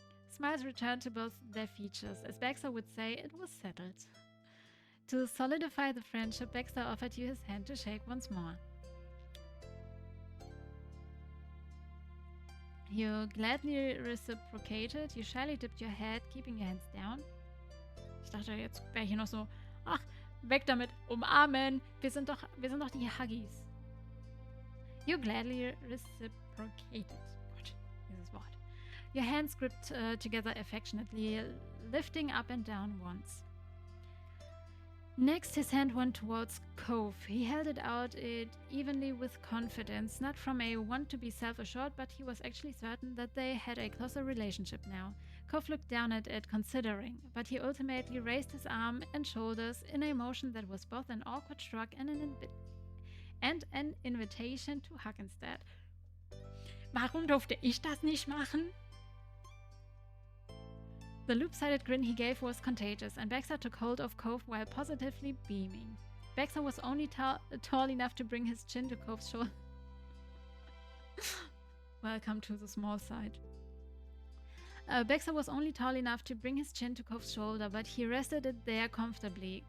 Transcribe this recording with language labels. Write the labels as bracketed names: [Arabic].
[English] Smiles returned to both their features. As Baxter would say, it was settled. To solidify the friendship, Baxter offered you his hand to shake once more. You gladly reciprocated. You shyly dipped your head, keeping your hands down. [German] Ich dachte, jetzt wäre hier noch so, ach, weg damit, umarmen. Wir sind doch die Huggies. [English] You gladly reciprocated. [German] Gott, dieses Wort. [English] Your hands gripped together affectionately, lifting up and down once. Next, his hand went towards Cove. He held it out evenly with confidence, not from a want to be self-assured, but he was actually certain that they had a closer relationship now. Cove looked down at it, considering, but he ultimately raised his arm and shoulders in a motion that was both an awkward shrug and an invitation to hug instead. [German] Warum durfte ich das nicht machen? [English] The loop-sided grin he gave was contagious, and Baxter took hold of Cove while positively beaming. Baxter was only tall enough to bring his chin to Cove's shoulder. Welcome to the small side. Baxter was only tall enough to bring his chin to Cove's shoulder, but he rested it there comfortably.